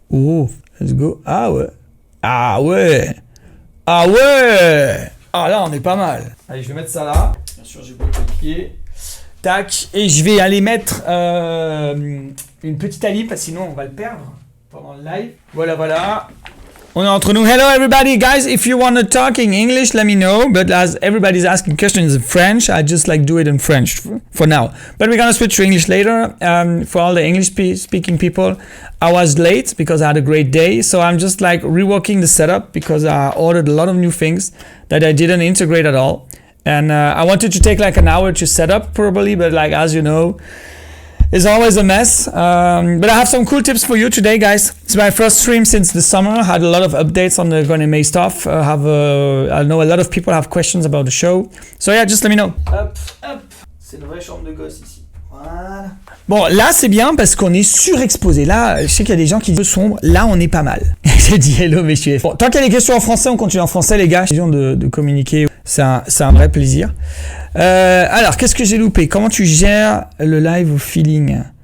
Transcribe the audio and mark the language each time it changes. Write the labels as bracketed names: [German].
[English] Oh, let's go. [French] Ah ouais. Ah ouais. Ah ouais. Ah là, on est pas mal. Allez, je vais mettre ça là. Bien sûr, j'ai beau cliquer. Tac. Et je vais aller mettre une petite ali, parce que sinon on va le perdre pendant le live. Voilà, voilà. On est entre nous. [English] Hello everybody, guys. If you want to talk in English, let me know. But as everybody's asking questions in French, I just like do it in French for now. But we're gonna switch to English later. For all the English speaking people, I was late because I had a great day. So I'm just like reworking the setup because I ordered a lot of new things that I didn't integrate at all. And I wanted to take like an hour to set up probably, but like as you know, it's always a mess, but I have some cool tips for you today, guys. It's my first stream since the summer. I had a lot of updates on the Goneme stuff. I know a lot of people have questions about the show. So yeah, just let me know. Hop, hop. [French] C'est une vraie chambre de gosse ici. Voilà. Bon, là c'est bien parce qu'on est surexposé. Là, je sais qu'il y a des gens qui disent sombre. Là, on est pas mal. J'ai dit hello, messieurs. Bon, tant qu'il y a des questions en français, on continue en français, les gars. De communiquer, c'est un vrai plaisir. Alors, qu'est-ce que j'ai loupé? Comment tu gères le live au feeling?